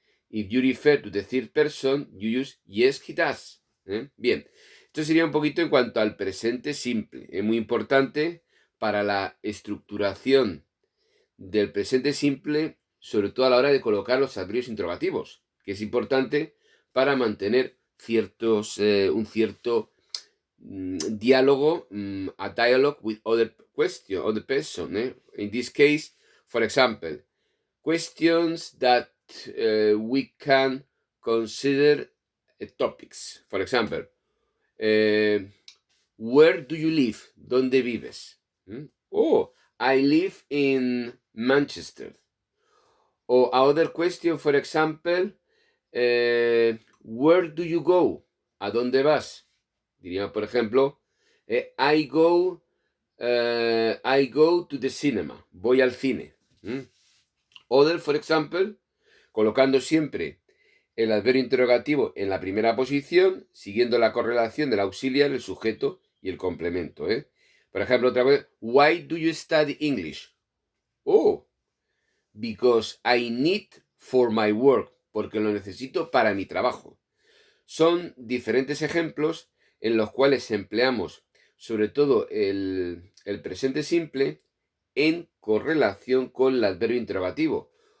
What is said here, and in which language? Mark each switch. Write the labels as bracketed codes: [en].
[en] If you refer to the third person, you use yes, he does. [es] Bien, esto sería un poquito en cuanto al presente simple. Es muy importante para la estructuración del presente simple, sobre todo a la hora de colocar los adverbios interrogativos, que es importante para mantener un cierto diálogo, [en] a dialogue with other person. In this case, for example, questions that we can consider topics. For example, where do you live? [es] ¿Dónde vives? [en] Oh, I live in Manchester. Or other question, for example, where do you go? [es] ¿A dónde vas? Diría, por ejemplo, [en] I go to the cinema. [es] Voy al cine. [en] Other, for example, [es] colocando siempre el adverbio interrogativo en la primera posición, siguiendo la correlación del auxiliar, el sujeto y el complemento. Por ejemplo, otra vez, [en] why do you study English? Oh, because I need for my work. [es] Porque lo necesito para mi trabajo. Son diferentes ejemplos en los cuales empleamos sobre todo el presente simple en correlación con el adverbio interrogativo.